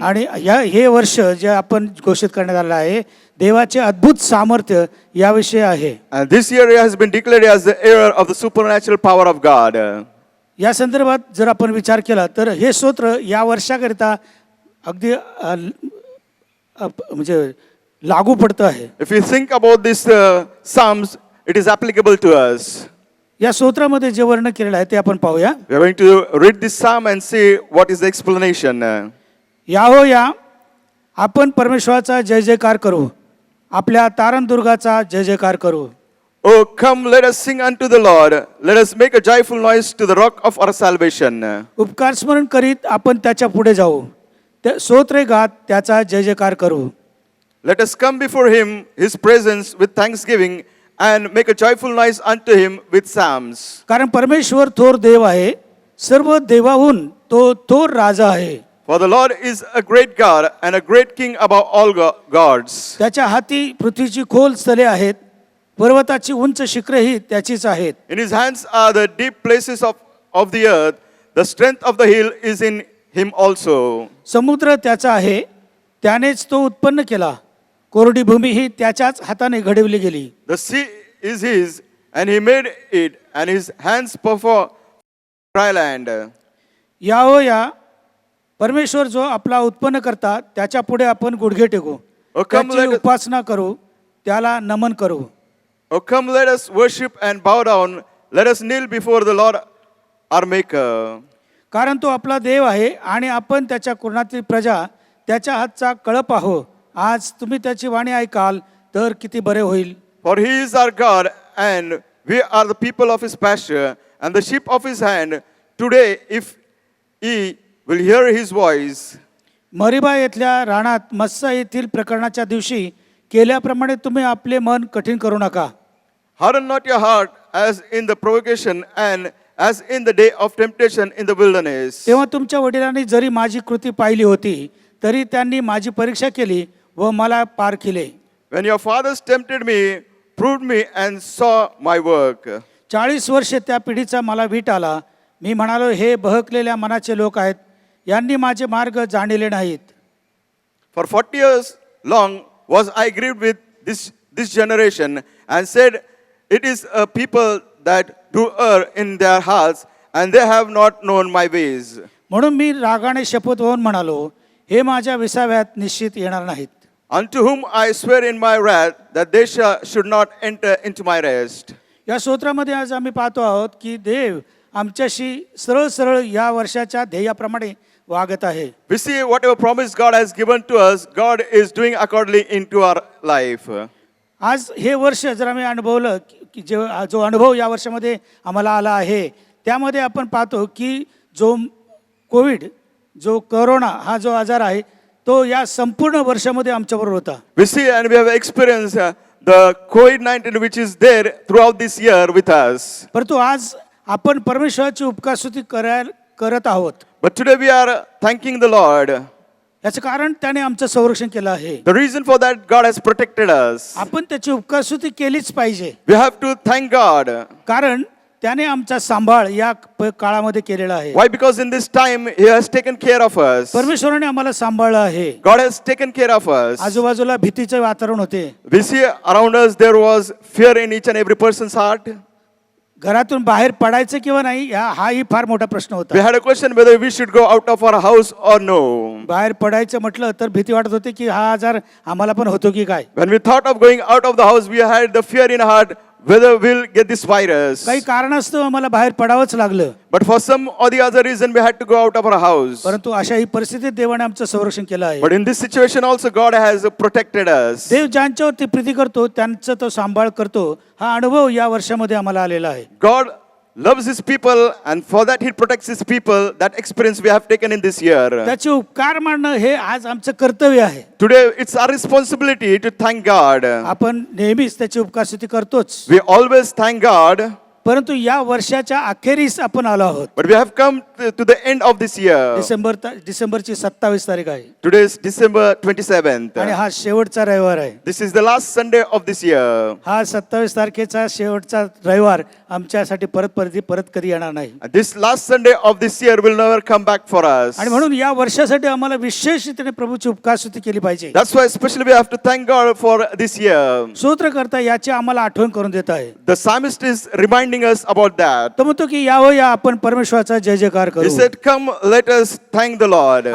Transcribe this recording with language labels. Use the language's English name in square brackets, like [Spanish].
[Marathi] आणि हे वर्ष जे आपण घोषित करण्यात आलं आहे देवाचे अद्भुत सामर्थ्य याविषयी आहे. [English] And this year has been declared as the year of the supernatural power of God. [Marathi] या संदर्भात जर आपण विचार केला तर हे स्तोत्र या वर्षाकरिता अगदी म्हणजे लागू पडतं आहे. [English] If you think about this Psalms, it is applicable to us. [Marathi] या स्तोत्रामध्ये जे वर्णन केलेलं आहे ते आपण पाहूया. [English] We are going to read this Psalm and see what is the explanation. [Marathi] या आपण परमेश्वराचा जय जयकार करू, आपल्या तारणदुर्गाचा जय जयकार करू. [English] Oh, come, let us sing unto the Lord. Let us make a joyful noise to the rock of our salvation. [Marathi] उपकार स्मरण करीत आपण त्याच्या पुढे जाऊ, स्तोत्रे गात त्याचा जय जयकार करू. [English] Let us come before Him, His presence with thanksgiving, and make a joyful noise unto Him with psalms. [Marathi] कारण परमेश्वर थोर देव आहे, सर्व देवाहून तो थोर राजा आहे. [English] For the Lord is a great God and a great King above all gods. [Marathi] त्याच्या हाती पृथ्वीची खोल स्थले आहेत, पर्वताची उंच शिखरेही त्याचीच आहेत. [English] In his hands are the deep places of the earth. The strength of the hill is in him also. [Marathi] समुद्र त्याचा आहे, त्यानेच तो उत्पन्न केला. कोरडी भूमी ही त्याच्याच हाताने घडवली गेली. [English] The sea is his, and he made it, and his hands perform dry land. [Marathi] या परमेश्वर जो आपला उत्पन्न करता त्याच्या पुढे आपण गुडघे टेकू, [English] Oh, come [Marathi] त्याची [English] let us- [Marathi] उपासना करू, त्याला नमन करू. [English] Oh, come, let us worship and bow down. Let us kneel before the Lord our Maker. [Marathi] कारण तो आपला देव आहे आणि आपण त्याच्या कुरणातील प्रजा, त्याच्या हातचा कळप आहो. आज तुम्ही त्याची वाणी ऐकाल तर किती बरे होईल. [English] For he is our God, and we are the people of his pasture, and the sheep of his hand. Today, if ye will hear his voice. [Marathi] मरिबा येथल्या रानात मस्सा येथील प्रकरणाच्या दिवशी केल्याप्रमाणे तुम्ही आपले मन कठीण करू नका. [English] Harden not your heart as in the provocation, and as in the day of temptation in the wilderness. [Marathi] तेव्हा तुमच्या वडिलांनी जरी माझी कृती पाहिली होती तरी त्यांनी माझी परीक्षा केली व मला पार केले. [English] When your fathers tempted me, proved me, and saw my work. [Marathi] 40 वर्षे त्या पिढीचा मला वीट आला. मी म्हणालो, हे बहकलेल्या मनाचे लोक आहेत, यांनी माझे मार्ग जाणले नाहीत. [English] For 40 years long was I grieved with this generation, and said, it is a people that do err in their hearts, and they have not known my ways. [Marathi] म्हणून मी रागाने शपथ होऊन म्हणालो, हे माझ्या विसाव्यात निश्चित येणार नाहीत. [English] Unto whom I swear in my wrath that they should not enter into my rest. [Marathi] या स्तोत्रामध्ये आज आम्ही पाहतो आहोत की देव आमच्याशी सरळ सरळ या वर्षाच्या ध्येयाप्रमाणे वागत आहे. [English] We see whatever promise God has given to us, God is doing accordingly into our life. [Marathi] आज हे वर्ष जर आम्ही अनुभवलं की जो अनुभव या वर्षामध्ये आम्हाला आला आहे, त्यामध्ये आपण पाहतो की जो कोविड, जो कोरोना हा जो आजार आहे, तो या संपूर्ण वर्षामध्ये आमच्याबरोबर होता. [English] We see and we have experienced the COVID-19 which is there throughout this year with us. [Marathi] परंतु आज आपण परमेश्वराची उपकारस्तुती करत आहोत. [English] But today we are thanking the Lord. [Marathi] याचं कारण त्याने आमचं संरक्षण केलं आहे. [English] The reason for that, God has protected us. [Marathi] आपण त्याची उपकारस्तुती केलीच पाहिजे, [English] We have to thank God. [Marathi] कारण त्याने आमचा सांभाळ या काळामध्ये केलेला आहे. [English] Why? Because in this time He has taken care of us. [Marathi] परमेश्वराने आम्हाला सांभाळलं आहे. [English] God has taken care of us. [Marathi] आजूबाजूला भीतीचे वातावरण होते. [English] We see around us there was fear in each and every person's heart. [Marathi] घरातून बाहेर पडायचं किंवा नाही हाही फार मोठा प्रश्न [English] We [Marathi] होता. [English] had a question whether we should go out of our house or no. [Marathi] बाहेर पडायचं म्हटलं तर भीती वाटत होती की हा आजार आम्हाला पण होतो की काय. [English] When we thought of going out of the house, we had the fear in our heart whether we'll get this virus. [Marathi] काही कारणास्तव आम्हाला बाहेर पडावंच लागलं. [English] But for some or the other reason, we had to go out of our house. [Marathi] परंतु अशाही परिस्थितीत देवाने आमचं संरक्षण केलं आहे. [English] But in this situation also, God has protected us. [Marathi] देव ज्यांच्यावरती प्रीती करतो त्यांचा तो सांभाळ करतो. हा अनुभव या वर्षामध्ये आम्हाला आलेला आहे. [English] God loves His people, and for that He protects His people. That experience we have taken in this year. [Marathi] त्याचे उपकार मानणं हे आज आमचं कर्तव्य आहे. [English] Today, it's our responsibility to thank God. [Marathi] आपण नेहमीच त्याची उपकारस्तुती करतोच, [English] We always thank God, [Marathi] परंतु या वर्षाच्या अखेरीस आपण आलो आहोत. [English] but we have come to the end of this year. [Marathi] डिसेंबरची 27 तारीख आहे [English] Today is December 27th. [Marathi] आणि हा शेवटचा रविवार आहे. [English] This is the last Sunday of this year. [Marathi] हा 27 तारखेचा शेवटचा रविवार आमच्यासाठी परत कधी येणार नाही. [English] And this last Sunday of this year will never come back for us. [Marathi] आणि म्हणून या वर्षासाठी आम्हाला विशेष रीतीने प्रभूची उपकारस्तुती केली पाहिजे. [English] That's why especially we have to thank God for this year. [Marathi] स्तोत्रकर्ता याची आम्हाला आठवण करून देत आहे. [English] The psalmist is reminding us about that. [Marathi] तो म्हणतो की या आपण परमेश्वराचा जय जयकार [English] He [Marathi] करू. [English] said, come, let us thank the Lord.